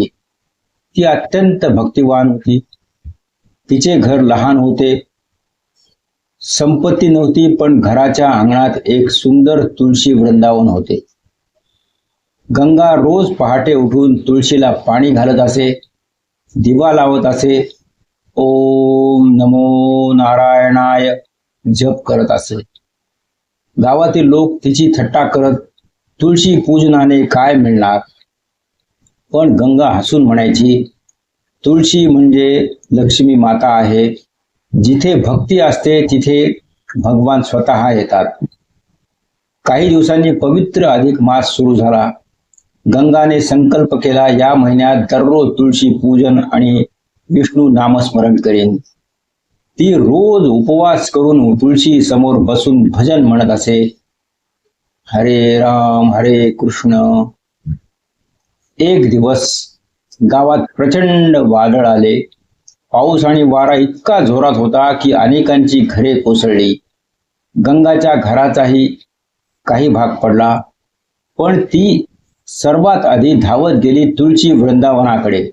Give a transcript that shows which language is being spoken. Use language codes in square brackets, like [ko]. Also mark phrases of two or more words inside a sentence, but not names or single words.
[mr] ती अत्यंत भक्तिवान होती। तिचे घर लहान होते, संपत्ती नव्हती, पण घराच्या अंगणात एक सुंदर तुळशी वृंदावन होते। गंगा रोज पहाटे उठून तुळशीला पाणी घालत असे, दिवा लावत असे, [sa] ओम नमो नारायणाय [mr] जप करत असे। गावातील लोक तिची थट्टा करत, तुळशी पूजनाने काय मिळणार? पण गंगा हसून म्हणायची, तुळशी म्हणजे लक्ष्मी माता आहे। जिथे भक्ती असते तिथे भगवान स्वतः येतात। काही दिवसांनी पवित्र अधिक मास सुरू झाला। गंगाने संकल्प केला, या महिन्यात दररोज तुळशी पूजन आणि विष्णू नामस्मरण करेन। ती रोज उपवास करून तुळशी समोर बसून भजन म्हणत असे, [sa] हरे राम हरे कृष्ण। [mr] एक दिवस गावात प्रचंड वादळ आले। पाऊस आणि वारा इतका जोरात होता की अनेकांची घरे कोसळली। गंगाच्या घराचाही काही भाग पडला, पण ती सर्वात आधी धावत गेली तुळशी वृंदावनाकडे।